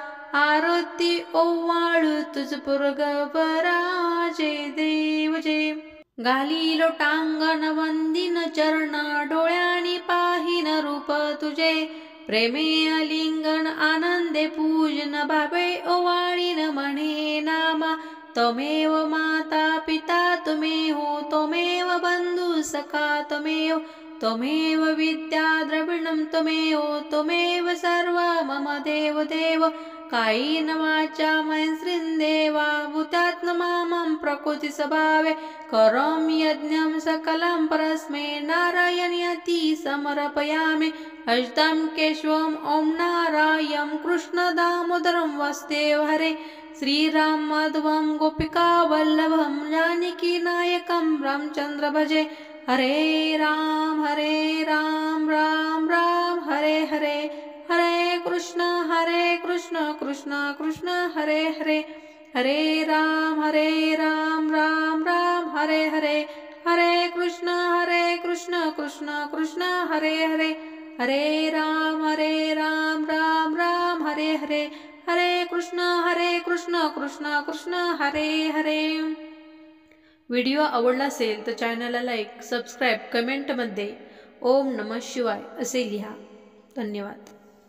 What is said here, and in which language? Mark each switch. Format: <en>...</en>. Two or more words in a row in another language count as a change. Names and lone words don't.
<mr>आरती ओवाळू तुझ पुरगवरा। जय देव जय घाली लोटांगण वंदिन चरण। डोळ्यांनी पाहिन रूप तुझे। प्रेमे अलिंगन आनंदे पूजन भावे ओवाळीन म्हणे नामा।</mr> <sa>त्वमेव माता पिता त्वमेव त्वमेव बंधु सखा त्वमेव। त्वमेव विद्या द्रविणं त्वमेव सर्व मम देव देव। कायेन वाचा मनसेन्द्रियं देवा भूतात्मा प्रकृति स्वभावे। करोमि यज्ञं सकलं परस्मै नारायणाति समर्पयामि। अच्युतं केशवं ॐ नारायणं कृष्ण दामोदरं वासुदेव हरे। श्रीराम माधवं गोपिका वल्लभं जानकी नायकं रामचंद्र भजे। हरे राम राम राम हरे हरे। हरे कृष्ण कृष्ण कृष्ण हरे हरे। हरे राम राम राम हरे हरे। हरे कृष्ण कृष्ण कृष्ण कृष्ण हरे हरे, हरे राम राम राम हरे हरे, हरे कृष्ण कृष्ण कृष्ण हरे हरे.</sa> <mr>व्हिडिओ आवडला असेल तर चॅनलला लाईक, सबस्क्राईब, कमेंटमध्ये</mr> <sa>ओम नमः शिवाय</sa> <mr>असे लिहा. धन्यवाद.</mr>